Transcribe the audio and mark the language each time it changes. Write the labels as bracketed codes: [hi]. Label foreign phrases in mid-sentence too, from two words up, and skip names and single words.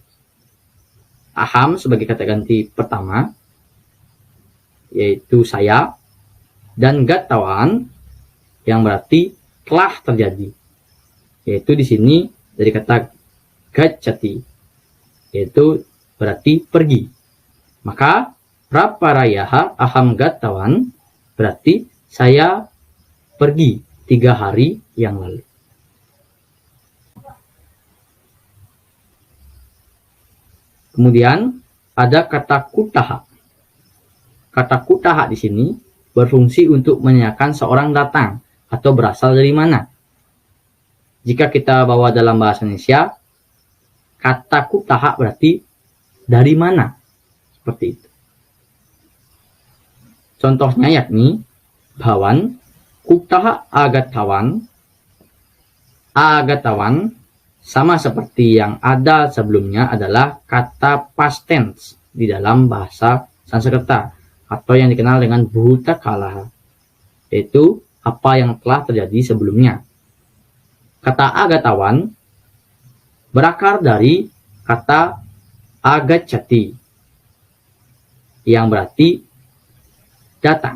[id] Aham sebagai kata ganti pertama, yaitu saya, dan gatawan yang berarti telah terjadi, yaitu di sini dari kata gacati, yaitu berarti pergi. Maka [sa] प्रपरह्यः अहं गतवान् [id] berarti saya pergi 3 hari yang lalu. Kemudian ada kata kutaha. Kata kutaha di sini berfungsi untuk menanyakan seorang datang atau berasal dari mana. Jika kita bawa dalam bahasa Indonesia, kata kutaha berarti dari mana. Seperti itu. Contohnya yakni [sa] भवान् कुतः आगतवान्. [id] Agatawan sama seperti yang ada sebelumnya adalah kata past tense di dalam bahasa Sanskerta atau yang dikenal dengan bhutakala, yaitu apa yang telah terjadi sebelumnya. Kata agatawan berakar dari kata agacati yang berarti datang.